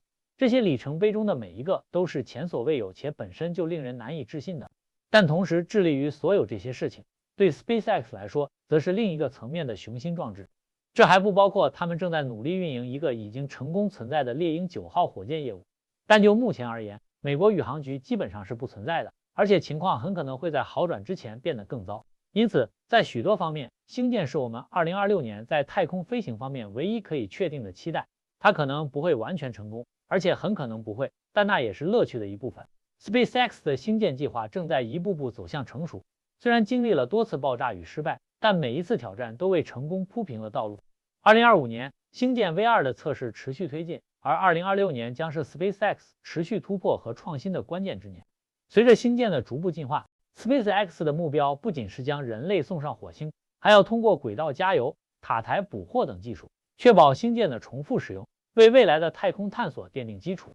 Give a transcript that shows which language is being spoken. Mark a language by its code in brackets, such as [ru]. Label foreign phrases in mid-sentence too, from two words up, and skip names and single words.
[zh] 這些里程碑中的每一個都是前所未有且本身就令人難以置信的。但同時，致力於所有這些事情，對 SpaceX 來說，則是另一個層面的雄心壯志。這還不包括他們正在努力運營一個已經成功存在的獵鷹9號火箭業務。但就目前而言，美國宇航局基本上是不存在的，而且情況很可能會在好轉之前變得更糟。因此，在許多方面，星艦是我們2026年在太空飛行方面唯一可以確定的期待。它可能不會完全成功，而且很可能不會，但那也是樂趣的一部分。SpaceX 的星艦計劃正在一步步走向成熟，雖然經歷了多次爆炸與失敗，但每一次挑戰都為成功鋪平了道路。2025年，星艦 V2 的測試持續推進，而2026年將是 SpaceX 持續突破和創新的關鍵之年。隨着星艦的逐步進化 ，SpaceX 的目標不僅是將人類送上火星，還要通過軌道加油、塔台捕獲等技術，確保星艦的重複使用，為未來的太空探索奠定基礎。